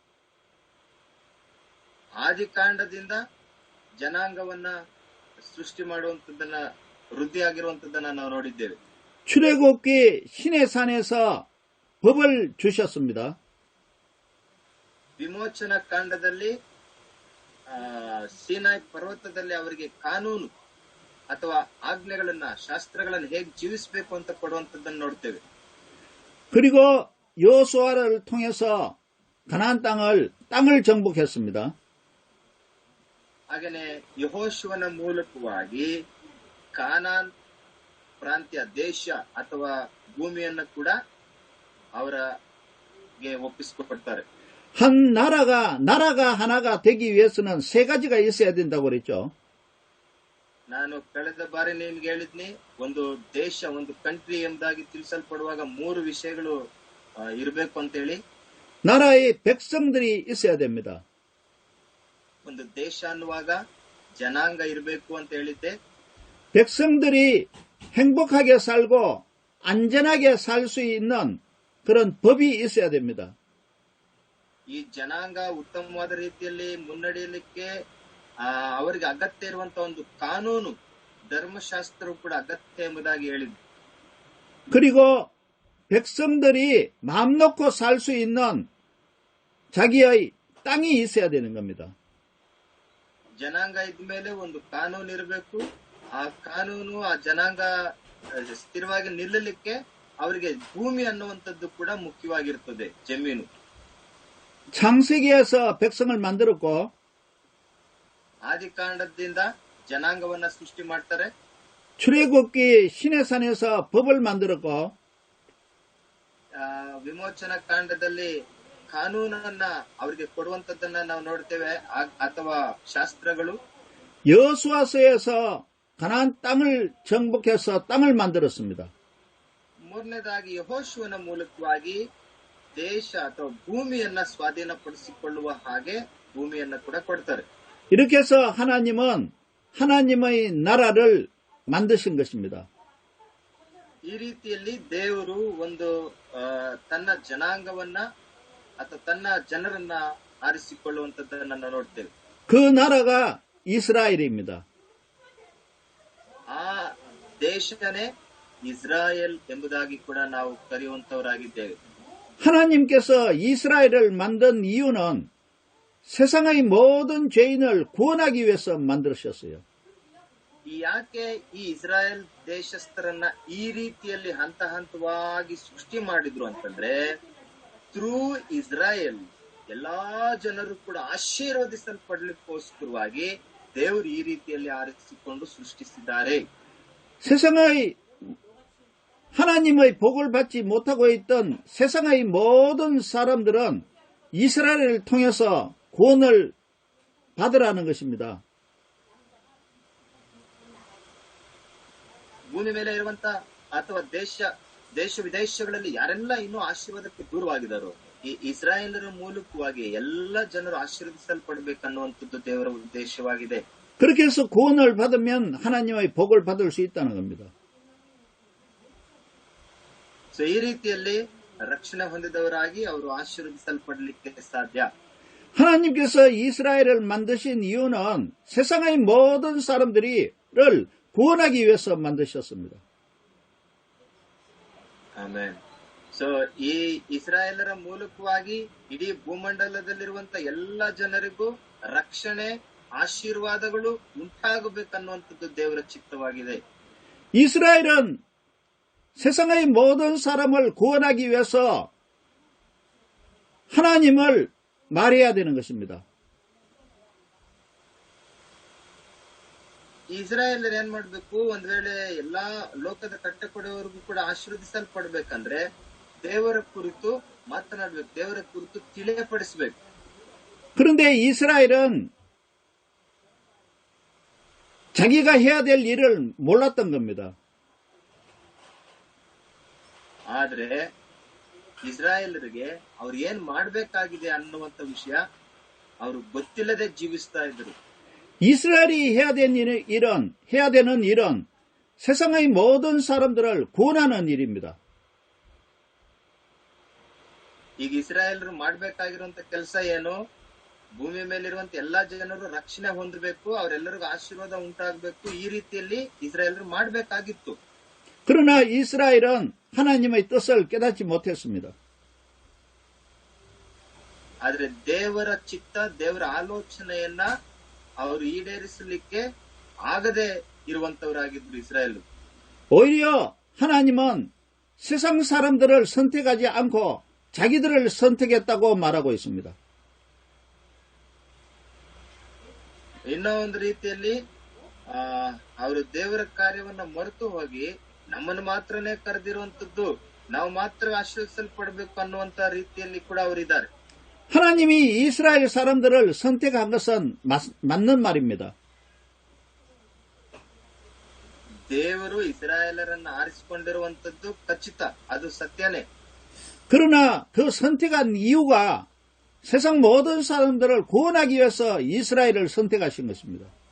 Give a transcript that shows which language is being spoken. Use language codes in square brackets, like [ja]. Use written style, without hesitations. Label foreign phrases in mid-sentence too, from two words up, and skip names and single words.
[kn] ಆದಿಕಾಂಡದಿಂದ ಜನಾಂಗವನ್ನ ಸೃಷ್ಟಿ ಮಾಡುವಂತದ್ದನ್ನ, ವೃದ್ಧಿಯಾಗಿರುವಂತದ್ದನ್ನ ನಾವು ನೋಡಿದ್ದೇವೆ. [ko] 출애굽기 시내산에서 법을 주셨습니다. [kn] ವಿಮೋಚನಾ ಕಾಂಡದಲ್ಲಿ ಸೀನಾಯ್ ಪರ್ವತದಲ್ಲಿ ಅವರಿಗೆ ಕಾನೂನು ಅಥವಾ ಆಜ್ಞೆಗಳನ್ನ, ಶಾಸ್ತ್ರಗಳನ್ನ ಹೇಗೆ ಜೀವಿಸಬೇಕು ಅಂತ ಕೊಡುವಂತದ್ದನ್ನು ನೋಡ್ತೇವೆ. [ko] 그리고 여호수아를 통해서 가나안 땅을 정복했습니다. [kn] ಹಾಗೇನೆ ಯೆಹೋಶುವನ ಮೂಲಕವಾಗಿ ಕಾನಾನ್ ಪ್ರಾಂತ್ಯ ದೇಶ ಅಥವಾ ಭೂಮಿಯನ್ನು ಕೂಡ ಅವರಿಗೆ ಒಪ್ಪಿಸಿಕೊಡ್ತಾರೆ. [ko] 한 나라가 하나가 되기 위해서는 세 가지가 있어야 된다고 그랬죠. [kn] ನಾನು ಕಳೆದ ಬಾರಿ ನಿಮ್ಗೆ ಹೇಳಿದ್ನಿ, ಒಂದು ದೇಶ, ಒಂದು ಕಂಟ್ರಿ ಎಂಬುದಾಗಿ ತಿಳಿಸಲ್ಪಡುವಾಗ 3 ವಿಷಯಗಳು ಇರಬೇಕು ಅಂತೇಳಿ. [ko] 나라의 백성들이 있어야 됩니다. [kn] ಒಂದು ದೇಶ ಅನ್ನುವಾಗ ಜನಾಂಗ ಇರಬೇಕು ಅಂತ ಹೇಳಿದ್ದೆ. [ko] 백성들이 행복하게 살고 안전하게 살 수 있는 그런 법이 있어야 됩니다. [kn] ಈ ಜನಾಂಗ ಉತ್ತಮವಾದ ರೀತಿಯಲ್ಲಿ ಮುನ್ನಡೆಯಲಿಕ್ಕೆ ಅವರಿಗೆ ಅಗತ್ಯ ಇರುವಂತಹ ಒಂದು ಕಾನೂನು, ಧರ್ಮಶಾಸ್ತ್ರವು ಕೂಡ ಅಗತ್ಯ ಎಂಬುದಾಗಿ ಹೇಳಿದ್ರು. [ko] 그리고 백성들이 마음 놓고 살 수 있는 자기의 땅이 있어야 되는 겁니다. [kn] ಜನಾಂಗ ಇದ್ಮೇಲೆ ಒಂದು ಕಾನೂನು ಇರಬೇಕು. ಆ ಕಾನೂನು, ಆ ಜನಾಂಗ ಸ್ಥಿರವಾಗಿ ನಿಲ್ಲಲಿಕ್ಕೆ ಅವರಿಗೆ ಭೂಮಿ ಅನ್ನುವಂಥದ್ದು ಕೂಡ ಮುಖ್ಯವಾಗಿರ್ತದೆ, ಜಮೀನು. [ko] 창세기에서 백성을 만들었고 [kn] ಆದಿಕಾಂಡದಿಂದ ಜನಾಂಗವನ್ನ ಸೃಷ್ಟಿ ಮಾಡ್ತಾರೆ. [ko] 출애굽기 시내산에서 법을 만들었고 [kn] ವಿಮೋಚನಾ ಕಾಂಡದಲ್ಲಿ ಕಾನೂನನ್ನ ಅವರಿಗೆ ಕೊಡುವಂತದ್ದನ್ನ ನಾವು ನೋಡ್ತೇವೆ, ಅಥವಾ ಶಾಸ್ತ್ರಗಳು. [ko] 여호수아서에서 가나안 땅을 정복해서 땅을 만들었습니다. [kn] ಮೂರನೇದಾಗಿ ಯೆಹೋಶುವನ ಮೂಲಕವಾಗಿ ದೇಶ ಅಥವಾ ಭೂಮಿಯನ್ನ ಸ್ವಾಧೀನಪಡಿಸಿಕೊಳ್ಳುವ ಹಾಗೆ ಭೂಮಿಯನ್ನ ಕೂಡ ಕೊಡ್ತಾರೆ. [ko] 이렇게 해서 하나님은 하나님의 나라를 만드신 것입니다. [kn] ಈ ರೀತಿಯಲ್ಲಿ ದೇವರು ಒಂದು ತನ್ನ ಜನಾಂಗವನ್ನ ಅಥವಾ ತನ್ನ ಜನರನ್ನ ಆರಿಸಿಕೊಳ್ಳುವಂತದ್ದನ್ನ ನಾವು ನೋಡ್ತೇವೆ. [ko] 그 나라가 이스라엘입니다. [kn] ಆ ದೇಶನೇ ಇಸ್ರಾಯೇಲ್ ಎಂಬುದಾಗಿ ಕೂಡ ನಾವು ಕರೆಯುವಂತವರಾಗಿದ್ದೇವೆ. [ko] 하나님께서 이스라엘을 만든 이유는 세상의 모든 죄인을 구원하기 위해서 만드셨어요. [kn] ಯಾಕೆ ಈ ಇಸ್ರಾಯೇಲ್ ದೇಶಸ್ಥರನ್ನ ಈ ರೀತಿಯಲ್ಲಿ ಹಂತ ಹಂತವಾಗಿ ಸೃಷ್ಟಿ ಮಾಡಿದ್ರು ಅಂತಂದ್ರೆ, ಥ್ರೂ ಇಸ್ರಾಯೇಲ್ ಎಲ್ಲಾ ಜನರು ಕೂಡ ಆಶೀರ್ವದಿಸಲ್ಪಡ್ಲಿಕ್ಕೋಸ್ಕರವಾಗಿ ದೇವರು ಈ ರೀತಿಯಲ್ಲಿ ಆರಿಸಿಕೊಂಡು ಸೃಷ್ಟಿಸಿದ್ದಾರೆ. [ko] 세상의 하나님의 복을 받지 못하고 있던 세상의 모든 사람들은 이스라엘을 통해서 구원을 받으라는 것입니다. [kn] ಭೂಮಿ ಮೇಲೆ ಇರುವಂತ ಅಥವಾ ದೇಶ ವಿದೇಶಗಳಲ್ಲಿ ಯಾರೆಲ್ಲ ಇನ್ನೂ ಆಶೀರ್ವಾದಕ್ಕೆ ದೂರವಾಗಿದ್ದಾರೋ, ಈ ಇಸ್ರಾಯೇಲರ ಮೂಲಕವಾಗಿ ಎಲ್ಲ ಜನರು ಆಶೀರ್ವದಿಸಲ್ಪಡಬೇಕನ್ನುವಂಥದ್ದು ದೇವರ ಉದ್ದೇಶವಾಗಿದೆ. [ko] 그렇게 해서 구원을 받으면 하나님의 복을 받을 수 있다는 겁니다. [kn] ಸೊ ಈ ರೀತಿಯಲ್ಲಿ ರಕ್ಷಣೆ ಹೊಂದಿದವರಾಗಿ ಅವರು ಆಶೀರ್ವದಿಸಲ್ಪಡಲಿಕ್ಕೆ ಸಾಧ್ಯ. [ko] 하나님께서 이스라엘을 만드신 이유는 세상의 모든 사람들을 구원하기 위해서 만드셨습니다. [kn] ಆಮೆನ್. ಸೊ ಈ ಇಸ್ರಾಯೇಲರ ಮೂಲಕವಾಗಿ ಇಡೀ ಭೂಮಂಡಲದಲ್ಲಿರುವಂತ ಎಲ್ಲ ಜನರಿಗೂ ರಕ್ಷಣೆ, ಆಶೀರ್ವಾದಗಳು ಉಂಟಾಗಬೇಕನ್ನುವಂಥದ್ದು ದೇವರ ಚಿತ್ತವಾಗಿದೆ. [ko] 이스라엘은 세상의 모든 사람을 구원하기 위해서 하나님을 말해야 되는 것입니다. [kn] ಇಸ್ರಾಯೇಲರು ಏನ್ ಮಾಡ್ಬೇಕು, ಒಂದ್ ವೇಳೆ ಎಲ್ಲಾ ಲೋಕದ ಕಟ್ಟಕೊಡುವವರೆಗೂ ಕೂಡ ಆಶೀರ್ವದಿಸಲ್ಪಡ್ಬೇಕಂದ್ರೆ ದೇವರ ಕುರಿತು ಮಾತನಾಡ್ಬೇಕು, ದೇವರ ಕುರಿತು ತಿಳಿಯಪಡಿಸಬೇಕು. [ko] 그런데 이스라엘은 자기가 해야 될 일을 몰랐던 겁니다. [kn] ಆದ್ರೆ ಇಸ್ರಾಯೇಲರಿಗೆ ಅವ್ರು ಏನ್ ಮಾಡ್ಬೇಕಾಗಿದೆ ಅನ್ನುವಂತ ವಿಷಯ ಅವರು ಗೊತ್ತಿಲ್ಲದೆ ಜೀವಿಸ್ತಾ ಇದ್ರು. [ko] 이스라엘이 해야 되는 일은 세상의 모든 사람들을 구원하는 일입니다. [kn] ಈಗ ಇಸ್ರಾಯೇಲರು ಮಾಡ್ಬೇಕಾಗಿರುವಂತ ಕೆಲಸ ಏನು? ಭೂಮಿ ಮೇಲಿರುವಂತ ಎಲ್ಲಾ ಜನರು ರಕ್ಷಣೆ ಹೊಂದಬೇಕು, ಅವರೆಲ್ಲರಿಗೂ ಆಶೀರ್ವಾದ ಉಂಟಾಗಬೇಕು. ಈ ರೀತಿಯಲ್ಲಿ ಇಸ್ರಾಯೇಲರು ಮಾಡ್ಬೇಕಾಗಿತ್ತು. [ko] 그러나 이스라엘은 하나님의 뜻을 깨닫지 못했습니다. [kn] ಆದ್ರೆ ದೇವರ ಚಿತ್ತ, ದೇವರ ಆಲೋಚನೆಯನ್ನ ಅವರು ಈಡೇರಿಸಲಿಕ್ಕೆ ಆಗದೆ ಇರುವಂತವರಾಗಿದ್ರು ಇಸ್ರಾಯೇಲ್. [ko] 오히려 하나님은 세상 사람들을 선택하지 않고 자기들을 선택했다고 말하고 있습니다. [kn] ಇನ್ನೂ ಒಂದು ರೀತಿಯಲ್ಲಿ ಅವರು ದೇವರ ಕಾರ್ಯವನ್ನ ಮರೆತು ಹೋಗಿ ನಮ್ಮನ್ನು ಮಾತ್ರನೇ ಕರೆದಿರುವಂತದ್ದು, ನಾವು ಮಾತ್ರ ಆಶೀರ್ವದಿಸಲ್ಪಡ್ಬೇಕು ಅನ್ನುವಂತ ರೀತಿಯಲ್ಲಿ ಕೂಡ ಅವರಿದ್ದಾರೆ. [ko] 하나님이 이스라엘 사람들을 선택한 것은 맞는 말입니다. [kn] ದೇವರು ಇಸ್ರಾಯೇಲರನ್ನ ಆರಿಸಿಕೊಂಡಿರುವಂತದ್ದು ಖಚಿತ, ಅದು ಸತ್ಯನೇ. [ko] 그러나 그 선택한 이유가 세상 모든 사람들을 구원하기 위해서 이스라엘을 선택하신 것입니다.